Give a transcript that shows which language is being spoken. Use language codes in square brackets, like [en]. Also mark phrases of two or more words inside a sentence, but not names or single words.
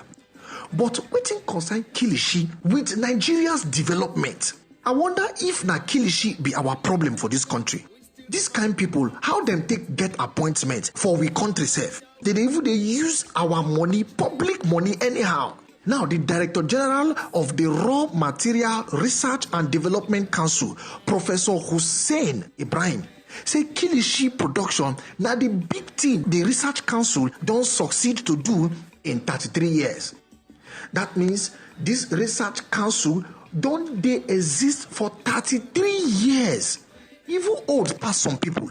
[pcm] But wetin concern Kilishi with Nigeria's development? I wonder if na Kilishi be our problem for this country. This kind people, how them take get appointment for we country sef? They use our money, public money anyhow. Now, the Director General of the Raw Material Research and Development Council, Professor Hussein Ibrahim, say Kilishi production na the big thing the Research Council don't succeed to do in 33 years. That means this Research Council don't they exist for 33 years, even old past some people.